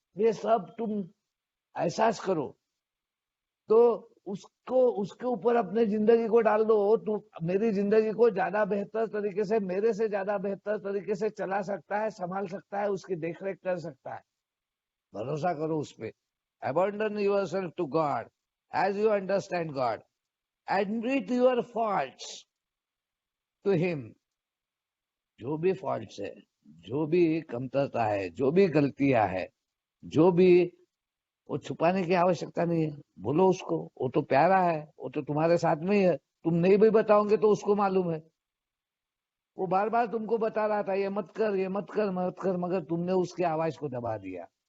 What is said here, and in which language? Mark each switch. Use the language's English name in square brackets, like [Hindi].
[Hindi] ये सब तुम एहसास करो, तो उसको उसके ऊपर अपने जिंदगी को डाल दो। तू मेरी जिंदगी को ज्यादा बेहतर तरीके से, मेरे से ज्यादा बेहतर तरीके से चला सकता है, संभाल सकता है, उसकी देखरेख कर सकता है। भरोसा करो उस पे। [English] Abandon yourself to God as you understand God. Admit your faults to Him. [Hindi] जो भी फॉल्ट्स है, जो भी कमतरता है, जो भी गलतियां है, जो भी, वो छुपाने की आवश्यकता नहीं है। बोलो उसको, वो तो प्यारा है, वो तो तुम्हारे साथ में ही है। तुम नहीं भी बताओगे तो उसको मालूम है। वो बार बार तुमको बता रहा था, ये मत कर, ये मत कर, मत कर, मगर तुमने उसकी आवाज को दबा दिया।